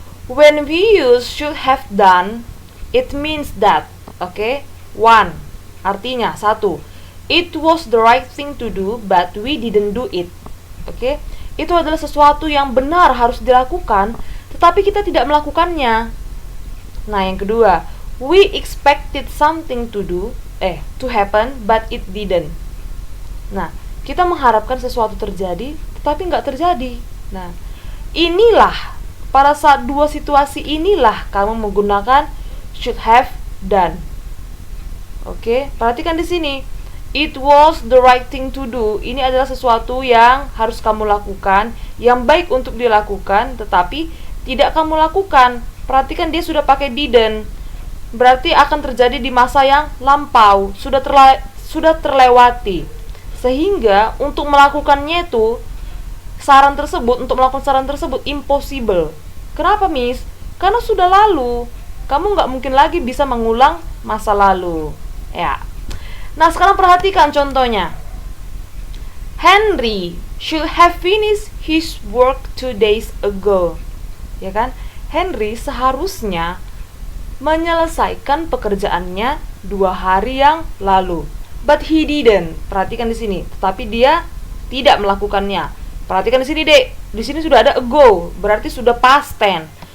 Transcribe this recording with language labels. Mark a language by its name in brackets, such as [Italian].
[English] When we use should have done, it means that. One. [Indonesian] Artinya satu. [English] It was the right thing to do, but we didn't do it. [Indonesian] Itu adalah sesuatu yang benar harus dilakukan, tetapi kita tidak melakukannya. Nah, yang kedua, [English] we expected something to happen, but it didn't. [Indonesian] Nah, kita mengharapkan sesuatu terjadi, tetapi nggak terjadi. Nah, inilah pada saat dua situasi inilah kamu menggunakan should have done. Perhatikan di sini. [English] It was the right thing to do. [Indonesian] Ini adalah sesuatu yang harus kamu lakukan, yang baik untuk dilakukan, tetapi tidak kamu lakukan. Perhatikan dia sudah pakai didn't. Berarti akan terjadi di masa yang lampau, sudah terlewati. Sehingga untuk melakukannya itu untuk melakukan saran tersebut impossible. Kenapa Miss? Karena sudah lalu. Kamu nggak mungkin lagi bisa mengulang masa lalu. Ya. Nah, sekarang perhatikan contohnya. [English] Henry should have finished his work 2 days ago. [Indonesian] Ya kan? Henry seharusnya menyelesaikan pekerjaannya 2 hari yang lalu. [English] But he didn't. [Indonesian] Perhatikan di sini. Tetapi dia tidak melakukannya. Perhatikan di sini, Dek. Di sini sudah ada ago, berarti sudah past tense.